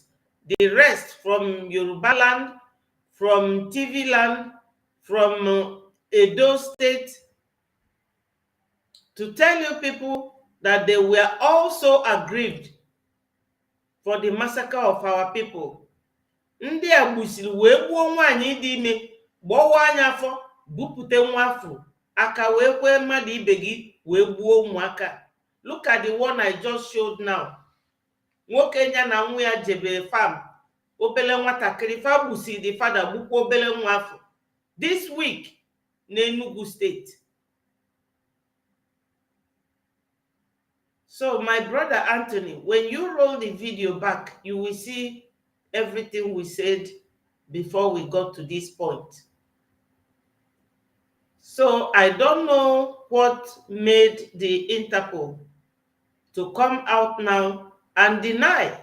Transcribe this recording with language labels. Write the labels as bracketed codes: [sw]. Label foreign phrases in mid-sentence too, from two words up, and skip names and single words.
[en] The rest from Yoruba land, from TV land, from Edo State. To tell you people that they were also aggrieved for the massacre of our people. [ig] Ndị a gbusiri wee gbuo nwaanyị dị ime, gbawa anya afọ, bupute nwa afọ, aka wee kwee mmadụ ibe gị wee gbuo ụmụaka. [en] Look at the one I just showed now. [ig] Nwoke nya na nwa ya jebe farm, obele nwatakịrị fa gbusiri [en] the father, [ig] gbukwa obele nwa afọ. [en] This week na Enugu State. So my brother Anthony, when you roll the video back, you will see everything we said before we got to this point. So I don't know what made the Interpol to come out now and deny.